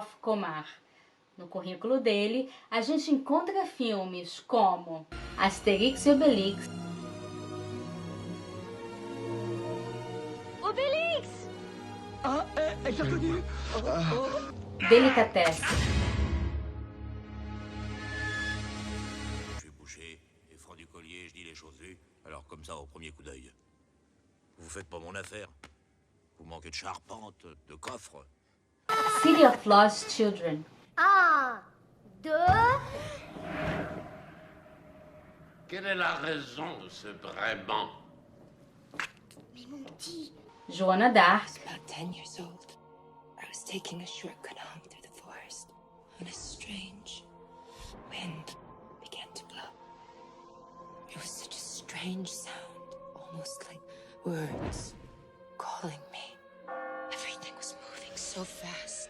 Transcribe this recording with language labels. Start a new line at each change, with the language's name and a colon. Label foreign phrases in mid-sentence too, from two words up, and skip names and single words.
Portuguese: No currículo dele, a gente encontra filmes como Asterix e Obelix, Obelix!
French: Ah, elle l'a connu. Delicatessen, Je suis boucher, et franc du collier, je dis les choses vues, alors comme ça au premier coup d'œil. Vous faites pas mon affaire. Vous manquez de charpente, de coffre. City of Lost Children, 1, 2... Quelle est la raison de ce braiement? Mais mon petit... Joan d'Arc,
English: About 10 years old, I was taking a shortcut home through the forest when a strange wind began to blow. It was such a strange sound, almost like words calling me. Everything was moving so fast.